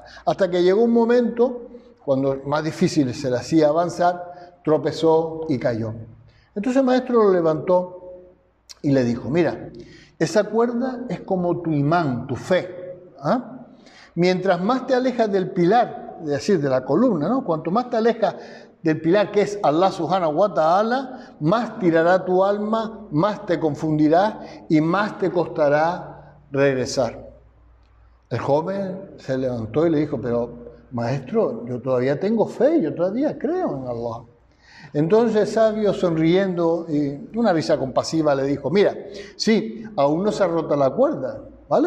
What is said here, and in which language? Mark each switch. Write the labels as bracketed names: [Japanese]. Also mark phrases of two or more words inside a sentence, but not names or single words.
[Spanish] Hasta que llegó un momento, cuando más difícil se le hacía avanzar, tropezó y cayó. Entonces el maestro lo levantó y le dijo: mira, esa cuerda es como tu imán, tu fe. Mientras más te alejas del pilar, es decir, de la columna, ¿no? Cuanto más te alejas del pilar que es [Arabic] الله سبحانه و تعالى, [Spanish] más tirará tu alma, más te confundirá y más te costará regresar. El joven se levantó y le dijo: pero maestro, yo todavía tengo fe, yo todavía creo en Allah. Entonces el sabio, sonriendo y una risa compasiva, le dijo: mira, sí, aún no se ha roto la cuerda, ¿vale?